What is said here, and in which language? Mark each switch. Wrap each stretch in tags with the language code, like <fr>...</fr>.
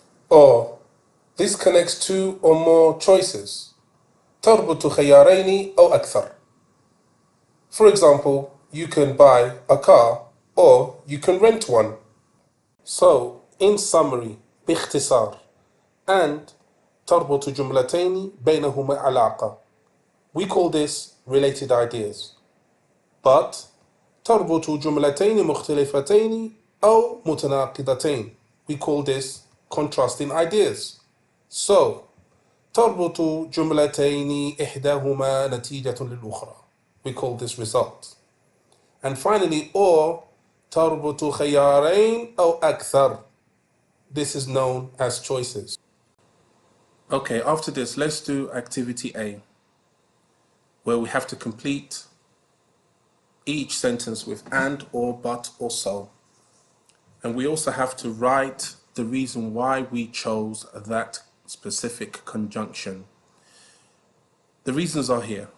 <en>Or, this connects two or more choices.</en> <ar>تربط خيارين أو أكثر.</ar> <en>For example, you can buy a car or you can rent one. So, in summary,</en> <ar>باختصار, and تربط جملتين بينهما علاقة.</ar> <en>We call this related ideas.</en> <ar>But تربط جملتين مختلفتين أو متناقضتين.</ar> <en>We call this contrasting ideas.</en> <ar>So, تربط جملتين إحداهما نتيجة للأخرى.</ar> <en>We call this result. And finally,</en> <ar>or تربط خيارين أو أكثر.</ar> <en>This is known as choices. Okay, after this, let's do activity A, where we have to complete each sentence with and, or, but, or so. And we also have to write the reason why we chose that specific conjunction. The reasons are here.</en>